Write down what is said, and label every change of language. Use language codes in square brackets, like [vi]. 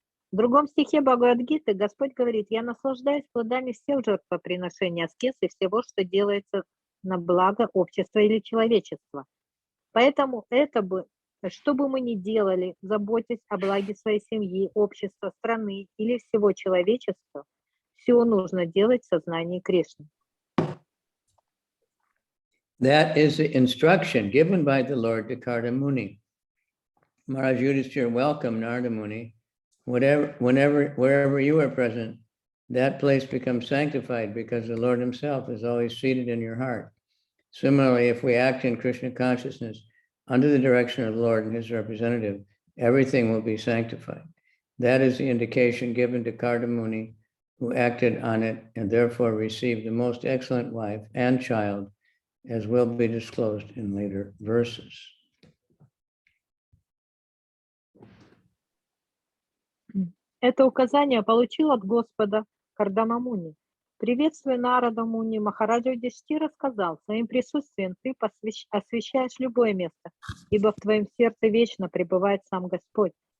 [ru] В другом стихе Бхагавад-гиты Господь говорит: «Я наслаждаюсь плодами всех жертвоприношений, аскез и всего, что делается на благо общества или человечества». Поэтому что бы мы ни делали, заботясь о благе своей семьи, общества, страны или всего человечества, все нужно делать в сознании Кришны. [en] That is the instruction given by the Lord to Kardamuni. Maharaj Yudhishthira welcomed Narada Muni. Wherever you are present, that place becomes sanctified because the Lord himself is always seated in your heart. Similarly, if we act in Krishna consciousness under the direction of the Lord and his representative, everything will be sanctified. That is the indication given to Kardamuni, who acted on it and therefore received the most excellent wife and child, as will be disclosed in later verses. [ru] Это указание получил от Господа Кардама Муни. Приветствуя Нарада Муни, Махараджа Юдхиштира сказал: «Своим присутствием ты освещаешь любое место, ибо в твоем сердце вечно пребывает сам Господь.